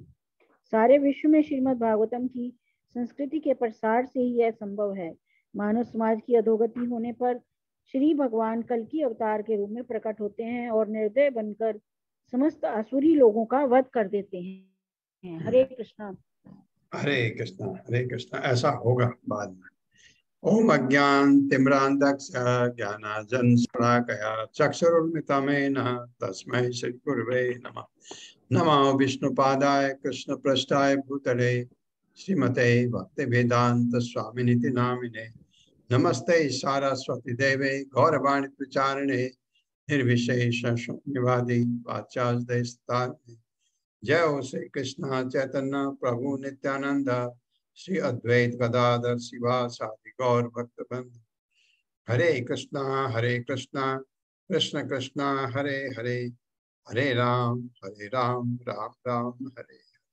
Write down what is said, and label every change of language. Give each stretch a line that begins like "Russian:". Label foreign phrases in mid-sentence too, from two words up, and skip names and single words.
Hindi: सारे विश्व में श्रीमद् भागवतम की संस्कृति के प्रसार से ही यह संभव है। मानव समाज की अधोगति होने पर श्री भगवान कल की अवतार के रूप में प्रकट होते हैं और निर्दय बनकर समस्त आसुरी लोगों का वध कर देते हैं। हरे कृष्णा।
Sanskrit: हरे कृष्णा, हरे कृष्णा।
Hindi: ऐसा होगा बाद में।
Sanskrit: ओम अज्ञान तिम्रांधस्य ज्ञानांजनशलाकया चक्षुरुन्मिलितं तस्मै श्री गुरवे नमः। नमो विष्णुपादाय कृष्णपृष्ठाय भूतले श्रीमते भक्तिवेदांत स्वामिनिति नामिने। नमस्ते सारस्वती देवे गौरवाणी प्रचारिणे निर्विशेष शून्यवादी वाचास्तारिणे। जय हो श्री कृष्ण चैतन्य प्रभु नित्यानंद श्री अद्वैत गदाधर शिवासादि गौर भक्तवृंद। हरे कृष्णा कृष्ण कृष्णा हरे हरे, हरे राम राम राम हरे